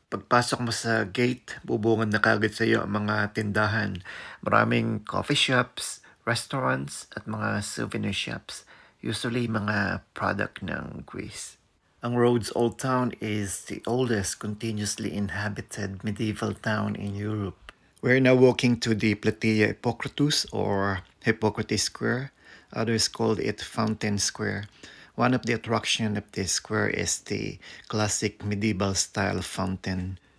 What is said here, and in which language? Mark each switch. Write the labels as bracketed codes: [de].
[tl] Pagpasok mo sa gate, bubungad na kagad sa iyo ang mga tindahan. Maraming coffee shops, restaurants, at mga souvenir shops. Usually mga product ng Greece. [en] Ang Rhodes Old Town is the oldest continuously inhabited medieval town in Europe. We're now walking to the Platea Hippocrates or Hippocrates Square. Others called it Fountain Square. One of the attractions of this square is the classic medieval style fountain.